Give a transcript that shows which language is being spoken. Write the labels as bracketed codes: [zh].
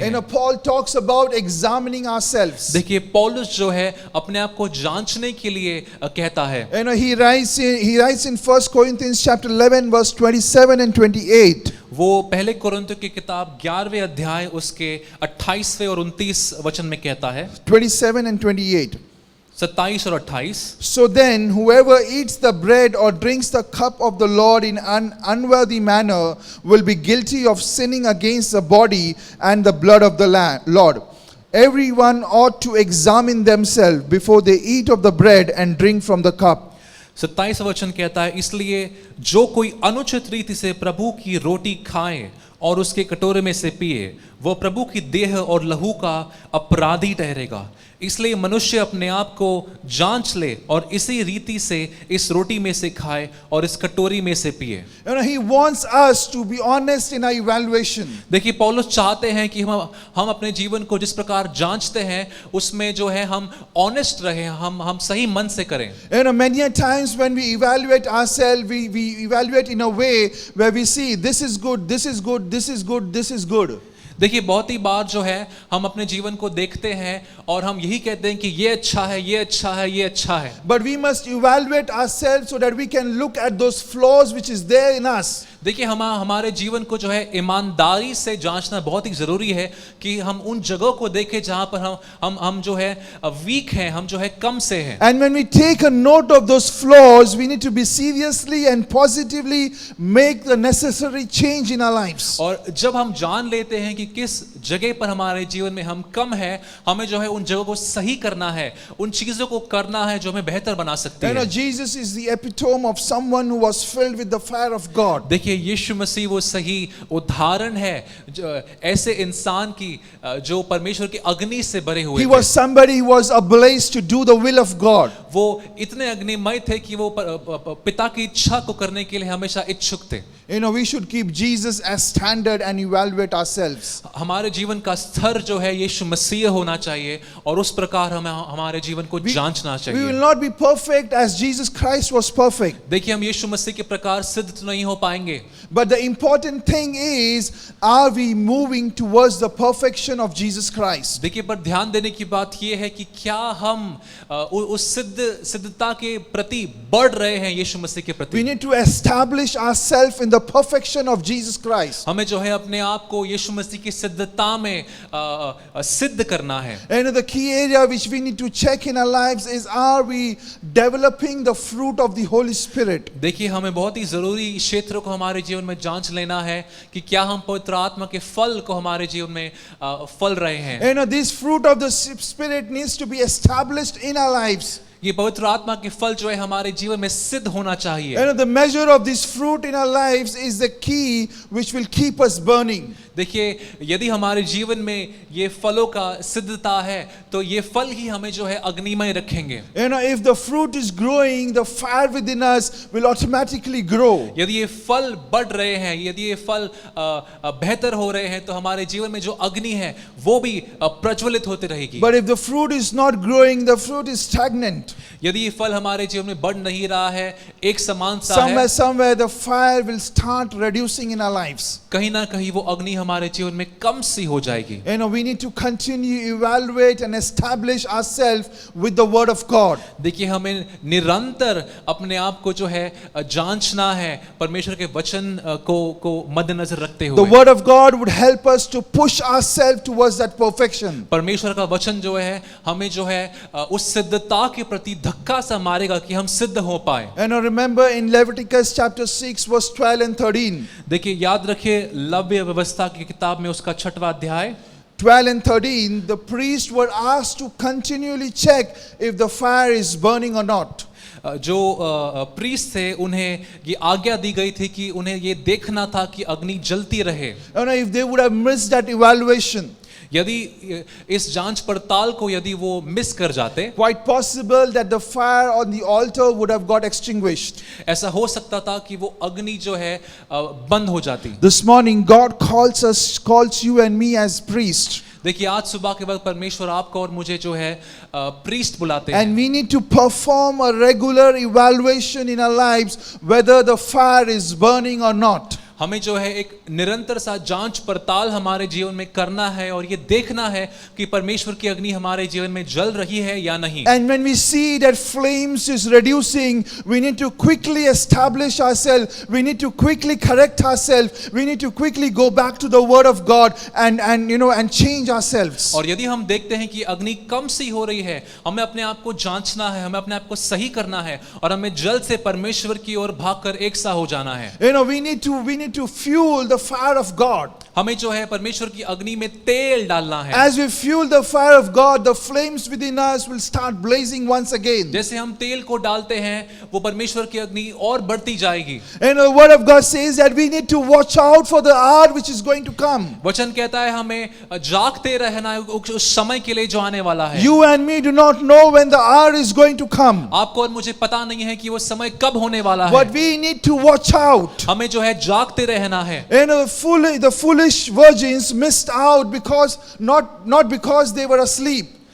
[en] You know, [hi] हैं। [en] Paul talks about examining ourselves. [hi] देखिए पौलुस जो है अपने आप को जांचने के लिए कहता है। [en] You know, he writes in 1 Corinthians chapter 11 verse 27 and 28. [hi] वो पहले कोरिन्थियों की किताब 11वें अध्याय उसके 28वें और 29 वचन में कहता है, [en] 27 and 28. [hi] 27 और 28। [en] So then, whoever eats the bread or drinks the cup of the Lord in an unworthy manner will be guilty of sinning against the body and the blood of the Lord. Everyone ought to examine themselves before they eat of the bread and drink from the cup. [hi] 27 वचन कहता है, इसलिए जो कोई अनुचित रीति से प्रभु की रोटी खाए और उसके कटोरे में से पिए, वो प्रभु की देह और लहू का अपराधी ठहरेगा। इसलिए मनुष्य अपने आप को जांच ले और इसी रीति से इस रोटी में से खाए और इस कटोरी में से पिए। [en] You know, he wants us to be honest in our evaluation. [hi] देखिए पौलुस चाहते हैं कि हम अपने जीवन को जिस प्रकार जांचते हैं उसमें जो है हम ऑनेस्ट रहें, हम सही मन से करें। [en] You know, many a times when we evaluate ourselves, we evaluate in a way where we see this is good, this is good, this is good, this is good. [hi] देखिए बहुत ही बार जो है हम अपने जीवन को देखते हैं और हम यही कहते हैं कि ये अच्छा है, ये अच्छा है, ये अच्छा है। [en] But we must evaluate ourselves so that we can look at those flaws which is there in us. [hi] देखिए हमारे जीवन को जो है ईमानदारी से जांचना बहुत ही जरूरी है कि हम उन जगहों को देखें जहां पर हम जो है वीक हैं, हम जो है कम से हैं। [en] And when we take a note of those flaws, we need to be seriously and positively make the necessary change in our lives. [hi] और जब हम जान लेते हैं कि किस जगह पर हमारे जीवन में हम कम है, हमें जो है उन जगहों को सही करना है, उन चीजों को करना है जो हमें बेहतर बना सकती [en] You know, [hi] है। [en] Jesus is the epitome of someone who was filled with the fire of God. [hi] देखिए यीशु मसीह वो सही उदाहरण है ऐसे इंसान की जो परमेश्वर की अग्नि से भरे हुए [en] He [hi] थे। [en] was somebody who was ablaze to do the will of God. [hi] वो इतने अग्निमय थे कि वो पिता की इच्छा को करने के लिए हमेशा इच्छुक थे। [en] You know, we should keep Jesus as standard and evaluate ourselves. [hi] हमारे जीवन का स्तर जो है यीशु मसीह होना चाहिए और उस प्रकार हमें हमारे जीवन को जांचना [en] We will [hi] चाहिए। [en] not be perfect as Jesus Christ was perfect. [hi] देखिए हम यीशु मसीह के प्रकार सिद्ध तो नहीं हो पाएंगे, [en] But the important thing is, are we moving towards the perfection of Jesus Christ? [hi] देखिए पर ध्यान देने की बात यह है कि क्या हम उस सिद्धता के प्रति बढ़ रहे हैं यीशु मसीह के [en] We [hi] प्रति। [en] need to establish ourselves in the perfection of Jesus Christ. [hi] हमें जो है अपने आप को यीशु मसीह की सिद्धता में सिद्ध करना है। [en] And the key area which we need to check in our lives is, are we developing the fruit of the Holy Spirit? [hi] देखिए हमें बहुत ही जरूरी क्षेत्रों को हमारे जीवन में जांच लेना है कि क्या हम पवित्र आत्मा के फल को हमारे जीवन में फल रहे हैं। [en] You know, this fruit of the Spirit needs to be established in our lives. [hi] ये पवित्र आत्मा के फल जो है हमारे जीवन में सिद्ध होना चाहिए। [en] You know, the measure of this fruit in our lives is the key which will keep us burning. [hi] देखिए यदि हमारे जीवन में ये फलों का सिद्धता है तो ये फल ही हमें जो है अग्निमय रखेंगे। [en] You know, if the fruit is growing, the fire within us will automatically grow. [hi] यदि ये फल बढ़ रहे हैं, यदि ये फल बेहतर हो रहे हैं तो हमारे जीवन में जो अग्नि है वो भी प्रज्वलित होती रहेगी। [en] But if the fruit is not growing, the fruit is stagnant. [hi] यदि ये फल हमारे जीवन में बढ़ नहीं रहा है, एक समान सा है, [en] Somewhere the fire will start reducing in our lives. [hi] कहीं ना कहीं वो अग्नि हमारे जीवन में कम सी हो जाएगी। [en] You know, we need to continue evaluate and establish ourselves with the word of God. [hi] देखिए हमें निरंतर अपने आप को जो है जांचना है परमेश्वर के वचन को मद्देनजर रखते [en] The [hi] हुए। [en] word of God would help us to push ourselves towards that perfection. [hi] परमेश्वर का वचन जो है हमें जो है उस सिद्धता के प्रति धक्का सा मारेगा कि हम सिद्ध हो पाए। [en] And remember in Leviticus chapter 6 verse 12 and 13. [hi] देखिए याद रखिए लव्य व्यवस्था की किताब में उसका 6वां अध्याय [en] 12 and 13, the priests were asked to continually check if the fire is burning or not. [hi] जो प्रीस्ट थे उन्हें ये आज्ञा दी गई थी कि उन्हें ये देखना था कि अग्नि जलती रहे। [en] You know, if they would have missed that evaluation, [hi] यदि इस जांच पड़ताल को यदि वो मिस कर जाते, [en] quite possible that the fire on the altar would have got extinguished. [hi] ऐसा हो सकता था कि वो अग्नि जो है बंद हो जाती। [en] This morning, God calls you and me as priests. [hi] देखिए आज सुबह के वक्त परमेश्वर आपको और मुझे जो है प्रीस्ट बुलाते हैं। [en] And we need to perform a regular evaluation in our lives whether the fire is burning or not. [hi] हमें जो है एक निरंतर सा जांच पड़ताल हमारे जीवन में करना है और ये देखना है कि परमेश्वर की अग्नि हमारे जीवन में जल रही है या नहीं। [en] And when we see that flames is reducing, we need to quickly establish ourselves. We need to quickly correct ourselves. We need to quickly go back to the Word of God and change ourselves. [hi] और यदि हम देखते हैं कि अग्नि कम सी हो रही है, हमें अपने आप को जांचना है, हमें अपने आप को सही करना है और हमें जल्द से परमेश्वर की ओर भागकर एक सा हो जाना है। [en] We need to fuel the fire of God. [hi] हमें जो है परमेश्वर की अग्नि में तेल डालना है। [en] As we fuel the fire of God, the flames within us will start blazing once again. [hi] जैसे हम तेल को डालते हैं, वो परमेश्वर की अग्नि और बढ़ती जाएगी। [en] And the Word of God says that we need to watch out for the hour which is going to come. [hi] वचन कहता है हमें जागते रहना है उस समय के लिए जो आने वाला है। [en] You and me do not know when the hour is going to come. [hi] आपको और मुझे पता नहीं है कि वो समय कब होने वाला है। [en] But we need to watch out. [hi] हमें जो है जागते रहना है। [en] And the foolish virgins missed out because not because they were asleep.